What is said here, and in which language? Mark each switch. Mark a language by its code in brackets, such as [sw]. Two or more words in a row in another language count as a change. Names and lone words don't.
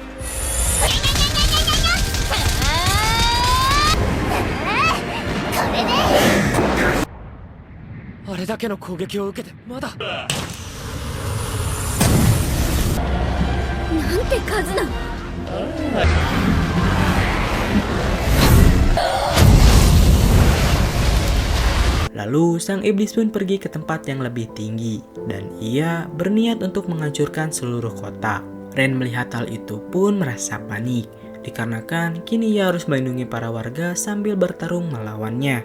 [ja] あれだけの攻撃を受けてまだ。なんて数なの。 [id] Lalu sang iblis pun pergi ke tempat yang lebih tinggi dan ia berniat untuk menghancurkan seluruh kota. Ren melihat hal itu pun merasa panik, dikarenakan kini ia harus melindungi para warga sambil bertarung melawannya.